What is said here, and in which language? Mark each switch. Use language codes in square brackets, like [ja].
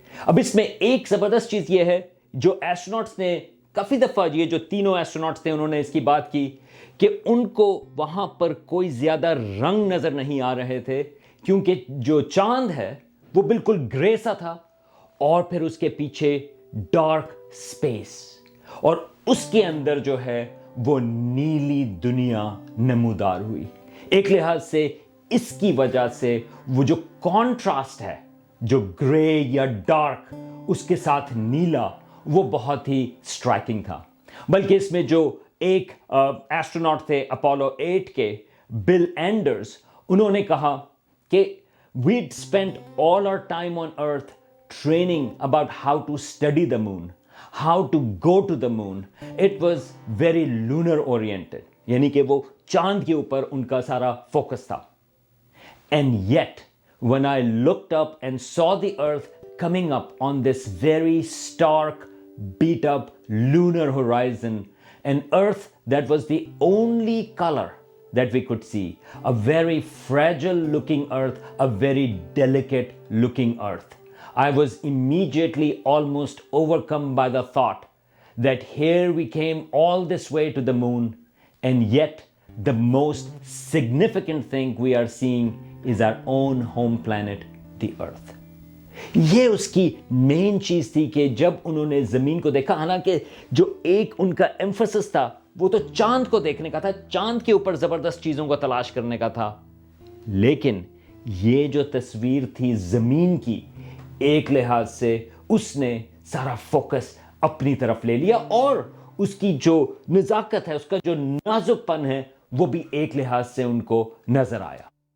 [hi] अब इसमें एक जबरदस्त चीज ये है, जो एस्ट्रोनॉट्स ने काफी दफा, ये जो तीनों एस्ट्रोनॉट्स थे उन्होंने इसकी बात की कि उनको वहां पर कोई ज्यादा रंग नजर नहीं आ रहे थे, क्योंकि जो चांद है वो बिल्कुल ग्रे सा था और फिर उसके पीछे डार्क स्पेस और उसके अंदर जो है वो नीली दुनिया नमूदार हुई। एक लिहाज से इसकी वजह से वो जो कॉन्ट्रास्ट है, जो ग्रे या डार्क उसके साथ नीला, वो बहुत ही स्ट्राइकिंग था। बल्कि इसमें जो एक एस्ट्रोनॉट थे अपोलो 8 के, बिल एंडर्स, उन्होंने कहा कि [en] we'd spent all our time on earth training about how to study the moon, how to go to the moon. It was very lunar oriented, [hi] यानी कि वो चांद के ऊपर उनका सारा फोकस था। [en] And yet when I looked up and saw the earth coming up on this very stark, beat up lunar horizon, an earth that was the only color that we could see, a very fragile looking earth, a very delicate looking earth, I was immediately almost overcome by the thought that here we came all this way to the moon, and yet the most significant thing we are seeing is our own home planet, the earth. [hi] ये उसकी main चीज थी कि जब उन्होंने जमीन को देखा, हालांकि जो एक उनका एम्फसिस था वो तो चांद को देखने का था, चांद के ऊपर जबरदस्त चीजों को तलाश करने का था, लेकिन ये जो तस्वीर थी जमीन की, एक लिहाज से उसने सारा फोकस अपनी तरफ ले लिया और उसकी जो नजाकत है, उसका जो नाजुकपन है, वो भी एक लिहाज से उनको नजर आया।